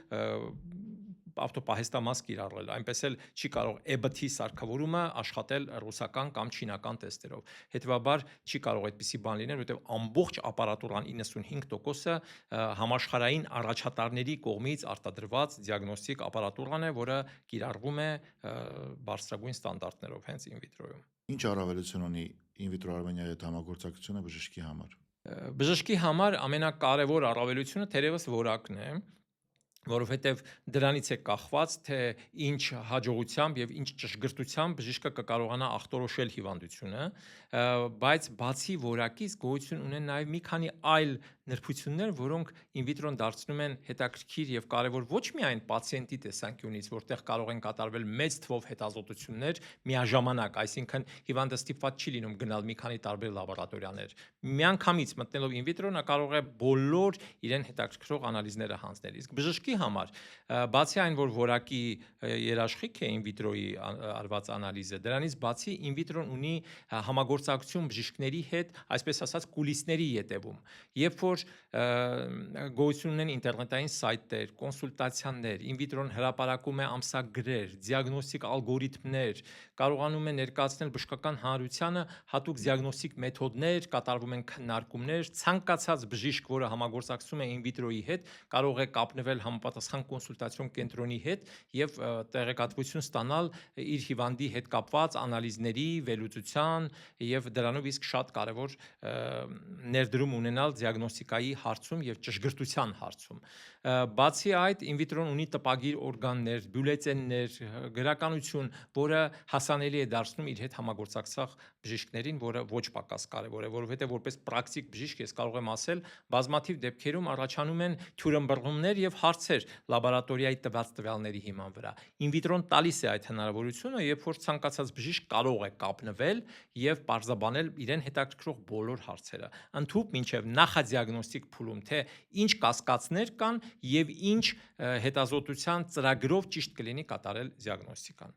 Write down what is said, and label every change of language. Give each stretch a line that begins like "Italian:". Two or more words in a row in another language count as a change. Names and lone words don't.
Armenian: ավտոպահեստամաս կիրառել, այնպես էլ չի կարող Abbott-ի սարքավորումը աշխատել ռուսական կամ չինական տեստերով։ Հետևաբար չի կարող այդպիսի բան լինել, որովհետև ամբողջ ապարատուրան 95%-ը համաշխարհային առաջատարների կողմից արտադրված դիագնոստիկ ապարատուրան է, որը կիրառվում է բարձրագույն ստանդարտներով հենց in vitro-ում։ Ինչ առավելություն ունի in vitro Արմենիայի հետ համագործակցությունը բժշկի համար։ Բժշկի համար ամենակարևոր առավելությունը թերևս որակն է, որովհետև դրանից է կախված, թե ինչ հաջողությամբ եւ ինչ ճշգրտությամբ բժիշկը կկարողանա ախտորոշել հիվանդությունը, բայց բացի որակից գոյություն ունեն նաեւ մի քանի այլ նրբություններ, որոնք in vitro-ն դարձնում են հետաքրքիր եւ կարեւոր ոչ միայն պացիենտի տեսանկյունից, որտեղ կարող են կատարվել մեծ թվով հետազոտություններ միաժամանակ, այսինքն հիվանդը ստիպված չի լինում գնալ մի քանի տարբեր լաբորատորիաներ։ Միանգամից մտնելով in vitro նա կարող է բոլոր իրեն հետաքրքրող անալիզները հանձնել։ Իսկ բժշկի համար, բացի այն, որ որակի երաշխիք է in vitro-ի արված անալիզը, դրանից բացի in vitro-ն ունի համագործակցություն բժիշկների հետ, այսպես ասած, կուլիսների ետևում։ Երբ որ գոյություն ունեն ինտերնետային սայթեր, կոնսուլտացիաներ, in vitro-ն հրապարակում է ամսագրեր, դիագնոստիկ ալգորիթմներ, կարողանում է ներկայացնել բժշկական հանրությանը հատուկ դիագնոստիկ մեթոդներ, կատարվում են քննարկումներ, ցանկացած բժիշկ, որը համագործակցում է in vitro-ի հետ, կարող է կապնվել համ համապատասխան կոնսուլտացիոն կենտրոնի հետ եւ տեղեկատվություն ստանալ իր հիվանդի հետ կապված անալիզների, վերլուծության եւ դրանով իսկ շատ կարեւոր ներդրում ունենալ դիագնոստիկայի հարցում եւ ճշգրտության հարցում։ Բացի այդ, in vitro-ն ունի տպագիր օրգաններ, բյուլետեններ, գրականություն, որը հասանելի է դարձնում իր հետ համագործակցող բժիշկներին, որը ոչ պակաս կարևոր է, որովհետեւ որպես պրակտիկ բժիշկ ես կարող եմ ասել, բազմաթիվ դեպքերում առաջանում են թյուրըմբռնումներ եւ հարցեր լաբորատորիայի տված տվյալների հիման վրա։ In vitro-ն տալիս է այդ հնարավորությունը, երբ որ ցանկացած բժիշկ կարող է կապնվել եւ պարզաբանել իրեն հետաքրքրող բոլոր հարցերը։ Ընդհուպ մինչեւ նախադիագնոստիկ փուլում, թե ինչ կասկածներ կան եւ ինչ հետազոտության ծրագրով ճիշտ կլինի կատարել դիագնոստիկան։